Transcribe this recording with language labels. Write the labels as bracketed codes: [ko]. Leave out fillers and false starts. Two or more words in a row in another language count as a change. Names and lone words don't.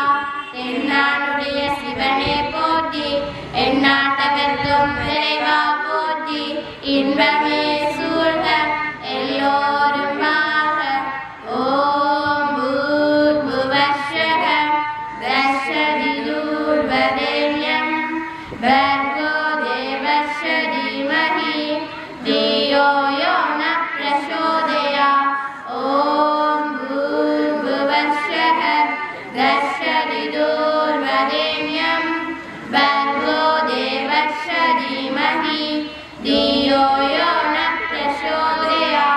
[ta] தென்னாடுடைய சிவனே போற்றி எந்நாட்டவர்க்கும் இறைவா போற்றி இன்பமே சூழ்க எல்லோரும் வாழ. [sa] ॐ भूर्भुवस्सः तत्सवितुर्वरेण्यं भर्गो देवस्य धीमहि धियो यो न प्रचोदयात्. ॐ भूर्भुवस्सः तस्सदितुर्वरेण्यं भर्गो देवस्य धीमहि धियो यो न प्रचोदयात्.